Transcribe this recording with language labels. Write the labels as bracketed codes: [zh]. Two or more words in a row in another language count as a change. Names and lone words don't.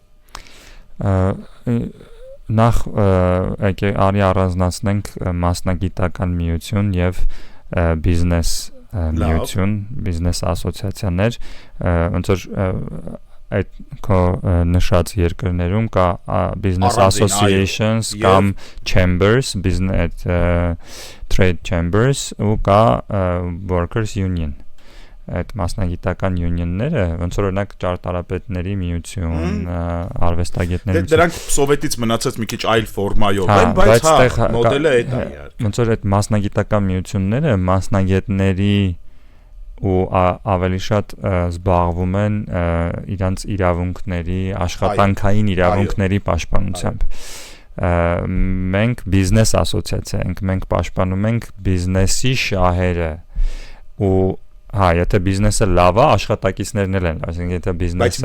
[hy] Նախ եկե արի առանձնացնենք մասնագիտական միություն եւ բիզնես միություն, բիզնես ասոցիացիաներ, ոնց որ այդ քո նշած երկրներում կա [en] business associations [hy] կամ chambers, [en] business trade chambers [hy] ու կա [en] workers union։ [hy] Այդ մասնագիտական unionները, ոնց որ օրինակ ճարտարապետների միություն, արվեստագետների միություն։ Դրանք սովետից մնացած մի քիչ այլ ֆորմայով են, բայց հա, մոդելը այդ է իհարկե։ Ոնց որ այդ մասնագիտական միությունները մասնագետների ու ավելի շատ զբաղվում են իրանց իրավունքների, աշխատանքային իրավունքների պաշտպանությամբ։ Մենք բիզնես ասոցիացիա ենք, մենք պաշտպանում ենք բիզնեսի շահերը ու եթե բիզնեսը լավ է, աշխատակիցներն էլ են, այսինքն եթե բիզնեսը